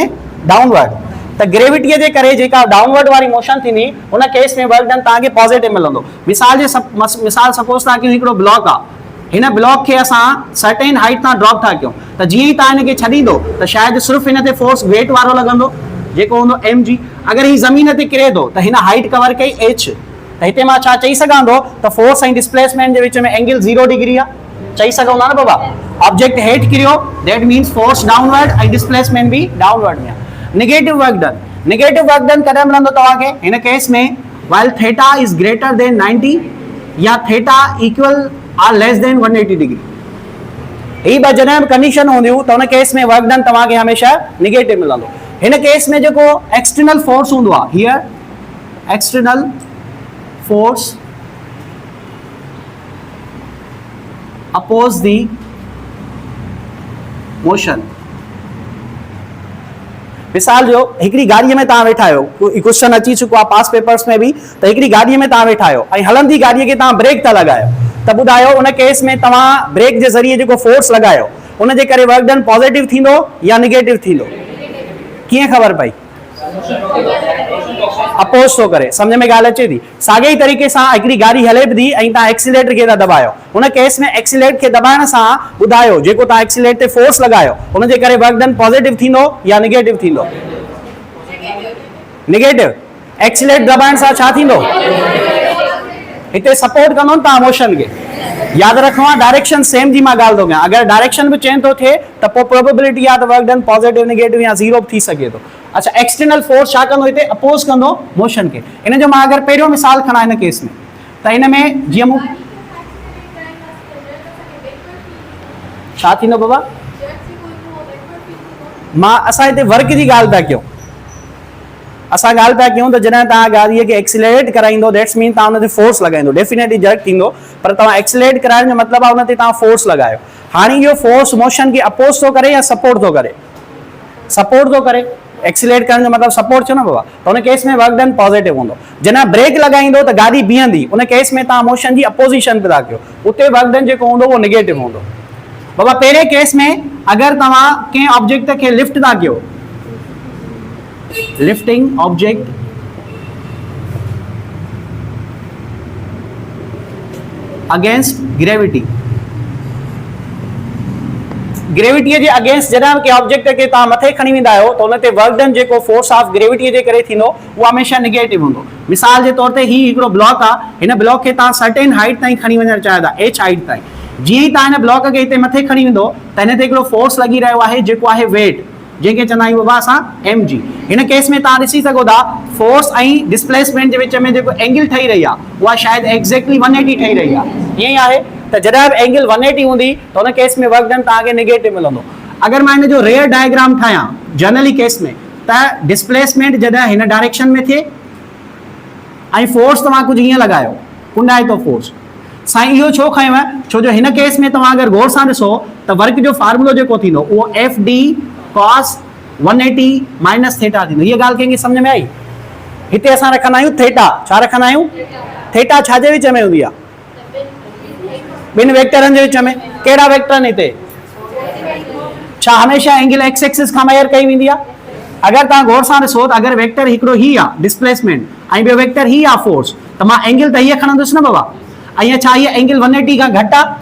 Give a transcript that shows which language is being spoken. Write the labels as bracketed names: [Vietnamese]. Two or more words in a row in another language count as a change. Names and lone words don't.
[Sindhi] डाउनवर्ड। त ग्रेविटीअ जे करे जेका डाउनवर्ड वारी मोशन थींदी उन केस में [English] work done [Sindhi] तव्हांखे पॉजिटिव मिलंदो। मिसाल सपोज तव्हां कयूं हिकिड़ो ब्लॉक आहे, हिन ब्लॉक खे असां [English] certain height [Sindhi] तां ड्रॉप था कयूं, त जीअं ई तव्हां हिनखे छॾींदो त शायदि सिर्फ़ु हिन ते [English] force weight [Sindhi] वारो लॻंदो जेको हूंदो mg। अगरि ही ज़मीन ते किरे थो त हिन हाइट कवर कई h, त हिते मां छा चई सघां थो त फोर्स ऐं डिस्प्लेसमेंट जे विच में [English] angle 0 degree [Sindhi] आहे, चई सघूं था न बाबा। ऑब्जेक्ट हेठि किरियो, [English] that means force downward [Sindhi] ऐं डिस्प्लेसमेंट भी डाउनवर्ड में। [English] negative work done, negative work done [Sindhi] कॾहिं मिलंदो तव्हांखे? हिन केस में [English] while theta is greater than 90 या theta equal or less than 180 degree. [Sindhi] ही ॿ जॾहिं कंडीशन हूंदियूं त उन केस में [English] work done [Sindhi] तव्हांखे हमेशा नेगेटिव मिलंदो। हिन केस में जेको [English] external force [Sindhi] हूंदो आहे, [English] here external force oppose the motion. [Sindhi] मिसाल जो हिकिड़ी गाड़ीअ में तव्हां वेठा आहियो, क्वेश्चन अची चुको आहे [English] past papers [Sindhi] में बि, त हिकिड़ी गाॾीअ में तव्हां वेठा आहियो ऐं हलंदी गाॾीअ खे तव्हां ब्रेक था लॻायो, त ॿुधायो उन केस में तव्हां ब्रेक जे ज़रिए जेको फोर्स लॻायो उन जे करे [English] work done positive [Sindhi] थींदो या निगेटिव थींदो? कीअं ख़बर पई? अपोज थो करे। समझ में ॻाल्हि अचे थी? साॻे ई तरीक़े सां हिकिड़ी गाॾी हले बि थी ऐं तव्हां एक्सीलेटर खे था दबायो, उन केस में एक्सीलेटर खे दबाइण सां ॿुधायो जेको तव्हां एक्सीलेटर ते फोर्स लॻायो उन जे करे [English] work done positive [Sindhi] थींदो या निगेटिव थींदो? निगेटिव। एक्सीलेटर दबाइण सां छा थींदो? हिते सपोर्ट कंदो न तव्हां मोशन खे। यादि रखणो आहे [English] direction same [Sindhi] जी मां ॻाल्हि थो कयां, अगरि डायरेक्शन बि चेंज थो थिए त पोइ प्रोबेबिलिटी आहे त [English] work done positive negative [Sindhi] या 0 थी सघे थो। अच्छा, [English] external force [Sindhi] छा कंदो? हिते अपोज कंदो मोशन खे। इन जो मां अगरि पहिरियों मिसाल खणा हिन केस में, त हिन में जीअं मूं छा थींदो बाबा? मां असां हिते वर्क जी ॻाल्हि पिया कयूं, असां ॻाल्हि पिया कयूं त जॾहिं तव्हां गाॾीअ खे एक्सीलरेट कराईंदो [English] that's mean [Sindhi] तव्हां हुन ते फोर्स लॻाईंदो, [English] definitely jerk [Sindhi] थींदो, पर तव्हां एक्सीलरेट कराइण जो मतिलबु आहे हुन ते तव्हां फोर्स लॻायो। हाणे इहो फोर्स मोशन खे अपोज थो करे या सपोर्ट थो करे? सपोर्ट थो करे। एक्सीलरेट करण जो मतिलबु सपोर्ट थियो न बाबा, त हुन केस में [English] work done positive [Sindhi] हूंदो। जॾहिं ब्रेक लॻाईंदो त गाॾी बीहंदी, उन केस में तव्हां मोशन जी अपोजिशन पिया कयो, उते [English] work done [Sindhi] जेको हूंदो उहो नेगेटिव हूंदो। बाबा पहिरें केस में अगर तव्हां कंहिं ऑब्जेक्ट खे लिफ्ट था कयो, [English] lifting object against gravity, [Sindhi] ग्रेविटीअ जे अगेंस्ट जॾहिं के ऑब्जेक्ट खे तव्हां मथे खणी वेंदा आहियो त हुन ते [English] work done [Sindhi] जेको [English] force of gravity [Sindhi] जे करे थींदो उहो हमेशह नेगेटिव हूंदो। मिसाल जे तौर ते ही हिकिड़ो ब्लॉक आहे, हिन ब्लॉक खे तव्हां [English] certain height [Sindhi] ताईं खणी वञणु चाहियो था, [English] h height [Sindhi] ताईं। जीअं ई तव्हां हिन ब्लॉक खे हिते मथे खणी वेंदो त हिन ते हिकिड़ो फोर्स लॻी रहियो आहे जेको आहे वेट, जंहिंखे चवंदा आहियूं बाबा असां mg। हिन केस में तव्हां ॾिसी सघो था फोर्स ऐं डिस्प्लेसमेंट जे विच में जेको एंगल ठही रही आहे उहा शायदि एक्ज़ैक्टली 180 ठही रही आहे, ईअं ई आहे। त जॾहिं बि एंगल 180 हूंदी त हुन केस में [English] work done [Sindhi] तव्हांखे नेगेटिव मिलंदो। अगर मां हिन जो [English] rear diagram [Sindhi] ठाहियां [English] generally case [Sindhi] में त डिस्प्लेसमेंट जॾहिं हिन डायरेक्शन में थिए ऐं फोर्स तव्हां कुझु हीअं लॻायो, कुंडाए थो फोर्स, साईं इहो छो खयों आहे? छो जो हिन केस में तव्हां अगरि गौर सां ॾिसो त वर्क जो फार्मूलो जेको थींदो उहो [English] FD cos 180 minus theta [Sindhi] थींदो। हीअ ॻाल्हि कंहिंखे सम्झ में आई? हिते असां रखंदा आहियूं थीटा, छा रखंदा आहियूं? थीटा छाजे विच में हूंदी आहे? ॿिनि वेक्टरनि जे विच में। कहिड़ा वेक्टर आहिनि हिते? छा हमेशह एंगल [English] x axis [Sindhi] खां मेयर कई वेंदी आहे? अगर तव्हां गौर सां ॾिसो त अगरि वेक्टर हिकिड़ो ही आहे डिस्प्लेसमेंट ऐं ॿियो वेक्टर ही आहे फोर्स, त मां एंगल त हीअ खणंदुसि न बाबा, ऐं छा हीअ एंगल 180 खां घटि आहे?